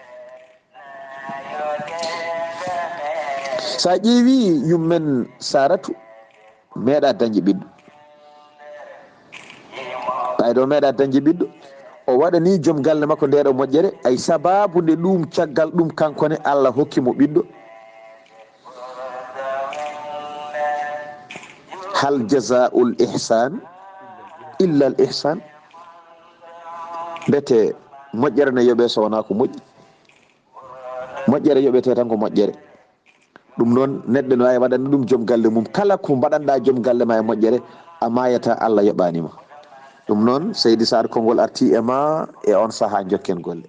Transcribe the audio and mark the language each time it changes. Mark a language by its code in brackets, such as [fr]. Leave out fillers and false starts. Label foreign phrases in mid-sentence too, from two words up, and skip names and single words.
[ff] sa ƴeewi yummen saratu meeɗa dañde ɓiɗɗo ɓaydo meeɗa dañde ɓiɗɗo o waɗani joom galle makko ndeɗo moƴƴere ay sababu nde ɗum caggal ɗum kankone allah hokkimo ɓiɗɗo [ar] هل جزاء الإحسان إلا الإحسان [ff] bete moƴƴere ne yooɓe so wona ko moƴƴi moƴƴere yoɓete tan ko moƴƴere. ɗum noon neɗɗo no wawi waɗande ɗum joom galle mum. Kala ko mbaɗanɗa joom galle ma e moƴƴere a mayata Allah yoɓanima. ɗum noon Seydi Saar konngol arti e ma e on saaha jokken golle.